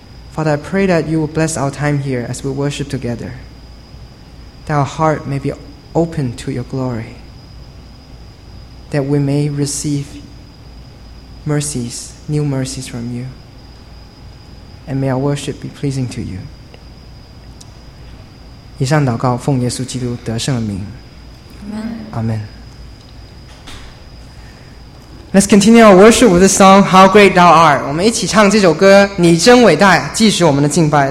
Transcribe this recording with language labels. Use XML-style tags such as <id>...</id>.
<en>Father, I pray that you will bless our time here as we worship together, that our heart may be open to your glory, that we may receive mercies, new mercies from you, and may our worship be pleasing to you.</en> <zh>以上祷告，奉耶稣基督得胜的名。</zh> <en>Amen. Amen. Let's continue our worship with the song How Great Thou Art.</en> <zh>我们一起唱这首歌，你真伟大，继续我们的敬拜。</zh>